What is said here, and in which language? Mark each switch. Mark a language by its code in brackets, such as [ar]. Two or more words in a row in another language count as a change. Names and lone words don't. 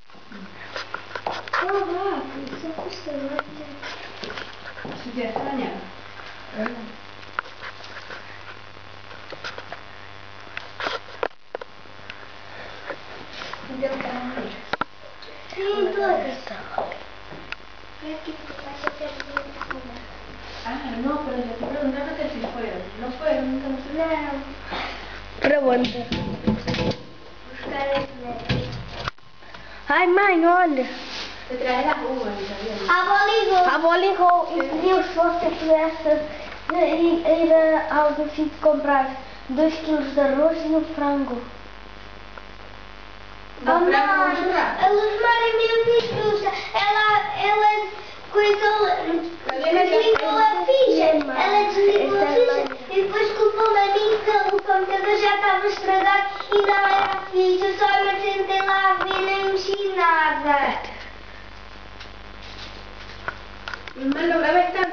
[pt] Só custa mais. Se já estranha. Sim, todas. [es] No, pero yo te preguntaba que si fueron. No fueron, entonces. [pt] Não. Para onde? Buscar esse. Ai mãe, olha! [es] Te trae las uvas, ¿sabías? [pt] A avó ligou. A avó ligou e pediu se você pudesse ir a algum sítio comprar 2 kg de arroz e um frango. Oh, não, a Luzmar é minha vistuça. Ela coisou, desligou a ficha. Ela desligou a ficha e depois culpou-me a mim que o computador já estava estragado e não era a ficha. Eu só me sentei lá a ver, nem mexi nada. [es] Hermano, graba esta.